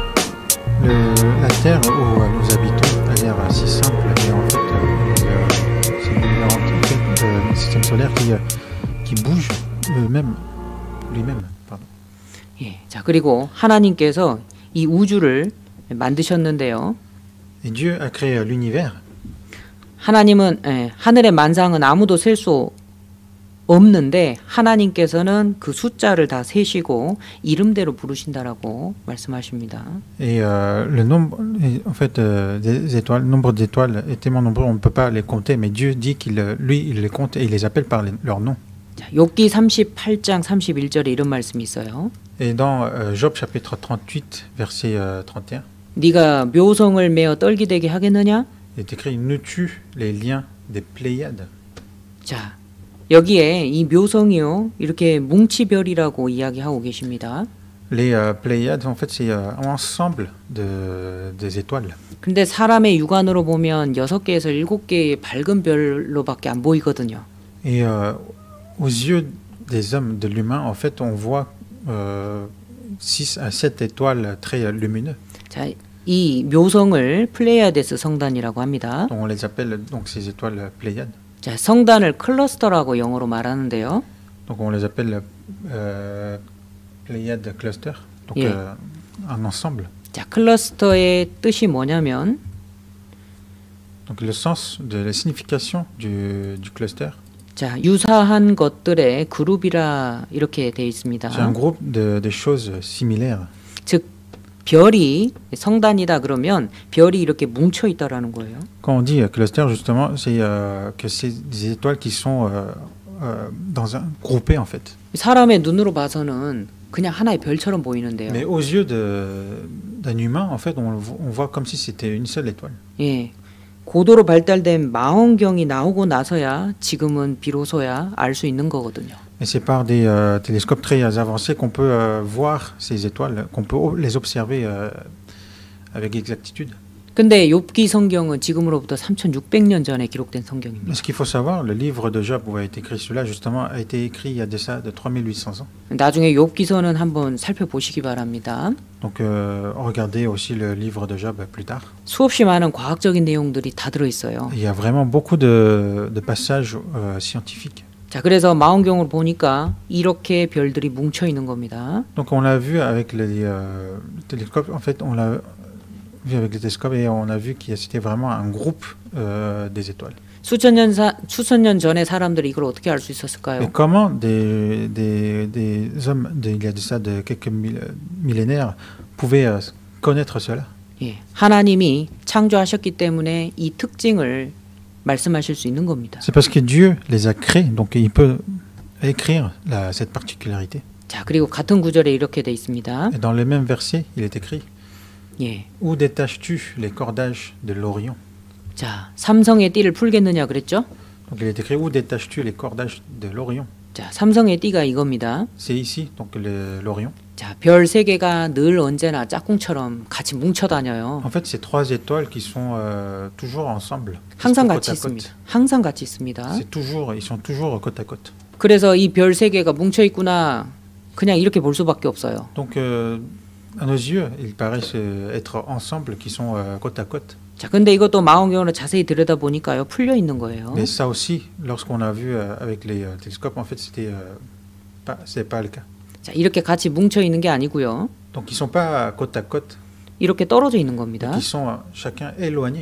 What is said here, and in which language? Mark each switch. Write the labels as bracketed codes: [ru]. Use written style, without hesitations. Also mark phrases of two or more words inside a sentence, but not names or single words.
[fr] La Terre où nous habitons a l'air si simple, mais en fait, c'est le système solaire qui bouge lui-même. Pardon. [ko] 예, 자, 그리고 하나님께서 이 우주를 만드셨는데요. [fr] Et Dieu a créé l'univers. [ko] 하나님은 하늘의 만상은 아무도 셀 수 없는데 하나님께서는 그 숫자를 다 세시고 이름대로 부르신다라고 말씀하십니다. [fr] Et le nombre, en fait, des étoiles, le nombre d'étoiles est tellement nombreux, on ne peut pas les compter, mais Dieu dit qu'il les compte et il les appelle par leur nom. [ko] 자, 욥기 38장 31절에 이런 말씀이 있어요. [fr] Et dans Job chapitre 38, verset 31, [ko] 네가 묘성을 메어 떨기되게 하겠느냐? [fr] il est écrit: nous-tu les liens des Pléiades? [ko] 자, 여기에 이 묘성이요, 이렇게 뭉치별이라고 이야기하고 계십니다. [fr] Les Pléiades, en fait, c'est un ensemble des étoiles. [ko] 근데 사람의 육안으로 보면 6개에서 7개의 밝은 별로밖에 안 보이거든요. [fr] Et aux yeux des hommes, de l'humain, en fait, on voit 6 à 7 étoiles très lumineuses. [ko] 자, 이 묘성을 플레이아데스 성단이라고 합니다. [fr] On les appelle donc ces étoiles Pléiades. [ko] 자, 성단을 클러스터라고 영어로 말하는데요. [fr] Donc on les appelle Pléiades cluster, donc [ko] 예. [fr] un ensemble. [ko] 자, 클러스터의 뜻이 뭐냐면 [fr] Donc le sens de la signification du cluster, [ko] 자, 유사한 것들의 그룹이라 이렇게 되어 있습니다. [fr] c'est un groupe de choses similaires. [ko] 즉 별이 성단이다 그러면 별이 이렇게 뭉쳐 있다라는 거예요. [fr] Quand on dit cluster, justement, c'est que c'est des étoiles qui sont groupées en fait. [ko] 사람의 눈으로 봐서는 그냥 하나의 별처럼 보이는데요. [fr] Mais aux yeux d'un humain, en fait, on voit comme si c'était une seule étoile. [ko] 예, 고도로 발달된 망원경이 나오고 나서야 지금은 비로소야 알 수 있는 거거든요. [fr] Et c'est par des télescopes très avancés qu'on peut voir ces étoiles, qu'on peut les observer avec exactitude. [ko] 근데 욥기 성경은 지금으로부터 3600년 전에 기록된 성경입니다. [fr] Ce qu'il faut savoir, le livre de Job où a été écrit cela, justement, a été écrit il y a de ça de 3800 ans. [ko] 나중에 욥기서는 한번 살펴보시기 바랍니다. [fr] Donc regardez aussi le livre de Job plus tard. [ko] 수없이 많은 과학적인 내용들이 다 들어 있어요. [fr] Il y a vraiment beaucoup de passages scientifiques. [ko] 자, 그래서 망원경으로 보니까 이렇게 별들이 뭉쳐 있는 겁니다. [fr] Donc on l'a vu avec les télescopes. En fait, on l'a vu avec les télescopes et on a vu que c'était vraiment un groupe des étoiles. [ko] 수천 년 전에 사람들이 이걸 어떻게 알 수 있었을까요? [fr] Et comment des hommes il y a de ça de quelques millénaires pouvaient connaître cela? [ko] 예, 하나님이 창조하셨기 때문에 이 특징을 말씀하실 수 있는 겁니다. [fr] C'est parce que Dieu les a créés, donc il peut écrire cette particularité. [ko] 자, 그리고 같은 구절에 이렇게 돼 있습니다. [fr] Et dans le même verset, il est écrit [ko] 예. [fr] Où détaches-tu les cordages de l'Orient? [ko] 자, 삼성의 띠를 풀겠느냐 그랬죠? [fr] Donc il est écrit Où détaches-tu les cordages de l'Orient? [ko] 자, 삼성의 띠가 이겁니다. [fr] C'est ici, donc l'Orient. [ko] 자, 별 세 개가 늘 언제나 짝꿍처럼 같이 뭉쳐 다녀요. [fr] En fait, c'est trois étoiles qui sont toujours ensemble. [ko] 항상 [fr] côte [ko] 같이 [fr] à côte. [ko] 있습니다. 항상 같이 있습니다. [fr] C'est toujours, ils sont toujours côte à côte. [ko] 그래서 이 별 세 개가 뭉쳐 있구나. 그냥 이렇게 볼 수밖에 없어요. [fr] Donc, à nos yeux, ils paraissent être ensemble, qui sont côte à côte. [ko] 자, 근데 이것도 망원경으로 자세히 들여다 보니까요, 풀려 있는 거예요. [fr] Mais ça aussi, lorsqu'on a vu avec les télescopes, en fait, c'est pas le cas. [ko] 자, 이렇게 같이 뭉쳐 있는 게 아니고요. [fr] Donc, ils sont pas côte à côte, [ko] 이렇게 떨어져 있는 겁니다. [fr] ils sont chacun éloignés.